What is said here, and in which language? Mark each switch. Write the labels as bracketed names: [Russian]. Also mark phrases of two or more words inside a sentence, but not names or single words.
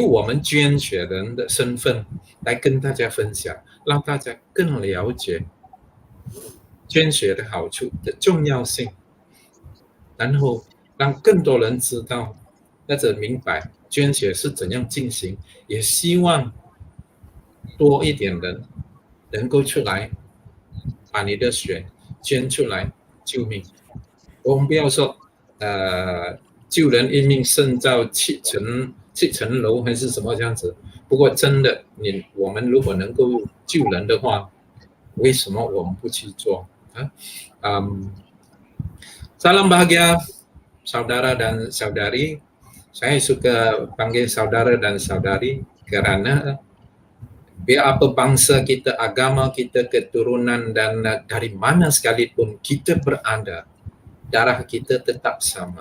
[Chinese] 我们捐血人的身份来跟大家分享，让大家更了解捐血的好处的重要性，然后让更多人知道或者明白捐血是怎样进行，也希望多一点人能够出来把你的血捐出来救命。我们不要说救人一命胜造七层楼还是什么这样子，不过真的我们如果能够救人的话，为什么我们不去做 [Malay] Salam bahagia saudara dan saudari. Saya suka panggil saudara dan saudari kerana biar apa bangsa kita, agama kita, keturunan dan dari mana sekalipun kita berada, darah kita tetap sama.